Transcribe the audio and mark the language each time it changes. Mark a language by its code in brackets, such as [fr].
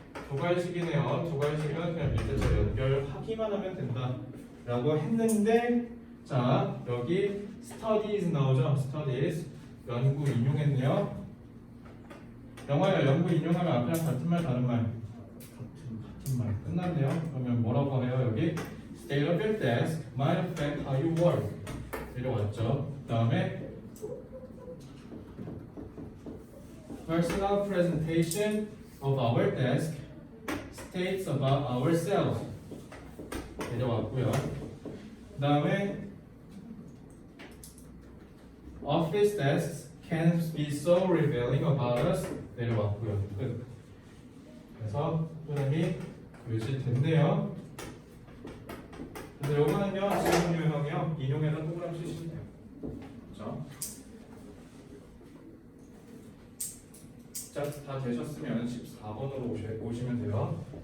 [ko] 조괄식이네요. 조괄식은 그냥 밑에서 연결하기만 하면 된다 라고 했는데, 자 여기 studies 나오죠. studies 연구 인용했네요. 영화야, 연구 인용하면 앞이랑 같은 말 다른 말? 같은 말. 끝났네요. 그러면 뭐라고 해요? 여기 [en] state of your desk might affect how you work [ko] 내려왔죠. 그 다음에 [en] personal presentation of our desk states about ourselves [ko] 내려왔고요. 그 다음에 [en] office desks can be so revealing about us [ko] 내려왔고요. 끝. 그래서 흐름이 유지됐네요. 그래서 요거는요 지문 유형이요 인용에다 동그라미 치시면 돼요. 그렇죠? 자, 다 되셨으면 14번으로 오시면 돼요.